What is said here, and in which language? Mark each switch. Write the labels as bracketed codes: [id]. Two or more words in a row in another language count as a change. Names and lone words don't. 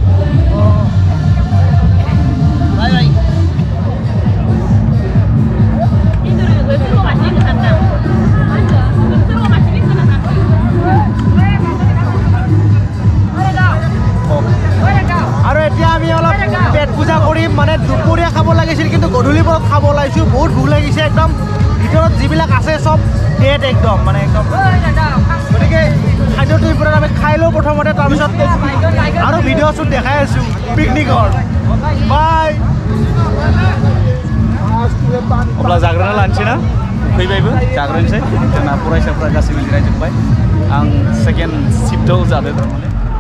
[as] बाय আৰু এতিয়া আমি অলপ পেট পূজা কৰিম মানে দুপৰীয়া খাব লাগিছিল কিন্তু গধূলি পৰত খাব ওলাইছোঁ বহুত ভোক লাগিছে একদম ভিতৰত যিবিলাক আছে চব ডেড একদম মানে একদম গতিকে খাদ্যটো ওপৰত আমি খাই লওঁ প্ৰথমতে তাৰপিছত আৰু [en] video shoot [as] দেখাই আছোঁ পিকনিকৰ बाय [brx] अब्ला जाग्रोना लानोसै ना फैबायबो जाग्रोनोसै जोंना फरायसाफ्रा गासैबो जिरायजोब्बाय आं सेकेन्ड शिफ्टआव जादों थारमाने